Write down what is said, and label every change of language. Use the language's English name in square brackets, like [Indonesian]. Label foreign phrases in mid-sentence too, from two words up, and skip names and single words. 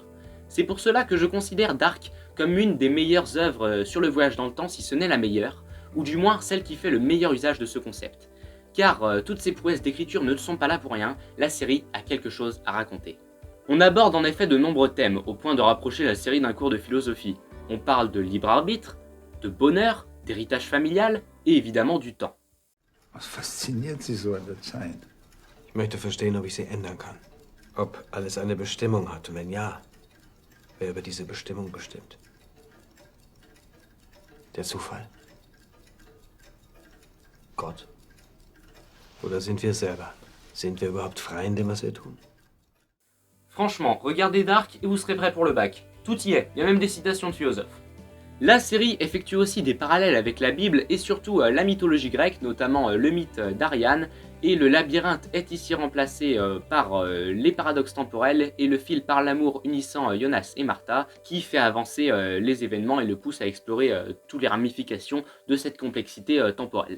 [French] C'est pour cela que je considère Dark comme une des meilleures œuvres sur le voyage dans le temps, si ce n'est la meilleure, ou du moins celle qui fait le meilleur usage de ce concept. Car toutes ces prouesses d'écriture ne sont pas là pour rien, la série a quelque chose à raconter. On aborde en effet de nombreux thèmes, au point de rapprocher la série d'un cours de philosophie. On parle de libre arbitre, de bonheur, d'héritage familial, et évidemment du temps. [German] Was fasziniert Sie so an der Zeit? Ich möchte verstehen, ob ich sie ändern kann. Ob alles eine Bestimmung hat und wenn ja, wer über diese Bestimmung bestimmt. Der Zufall? Gott? Oder sind wir selber? Sind wir überhaupt frei in dem, was wir tun? [French] Franchement, regardez Dark et vous serez prêt pour le bac. Tout y est, il y a même des citations de philosophes. La série effectue aussi des parallèles avec la Bible et surtout la mythologie grecque, notamment le mythe d'Ariane, et le labyrinthe est ici remplacé par les paradoxes temporels et le fil par l'amour unissant Jonas et Martha qui fait avancer les événements et le pousse à explorer toutes les ramifications de cette complexité temporelle.